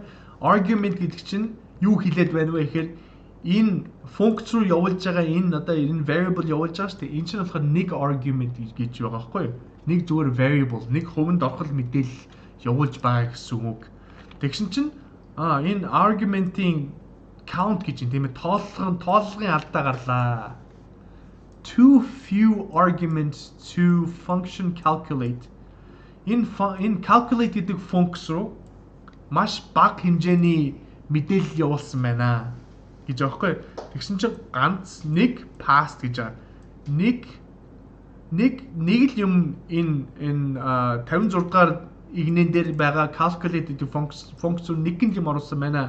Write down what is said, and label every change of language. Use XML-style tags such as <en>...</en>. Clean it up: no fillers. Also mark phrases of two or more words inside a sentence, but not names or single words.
<mn>Argument гэдэг чинь юу хэлээд байна вэ гэхээр энэ функц руу явуулж байгаа энэ одоо энэ variable явуулж байгаа шүү дээ. Энэ чинь болохоор нэг argument гэж байгаа байхгүй юу? Нэг зүгээр variable, нэг хувинд орхол мэдээлэл явуулж байгаа гэсэн үг. Тэгсэн чинь энэ argument-ийн count гэж юм тийм ээ. Тооллогын алдаа гарлаа.</mn> <en>Too few arguments to function calculate.</en> <mn>Энэ calculate гэдэг функц руу маш бага хэмжээний мэдээлэл явуулсан байна гэж аахгүй. Тэгсэн чинь ганц нэг past гэж байгаа. Нэг л юм энэ 56 дахь игнэн дээр байгаа calculate гэдэг функц руу нэг юм оруулсан байна.</mn>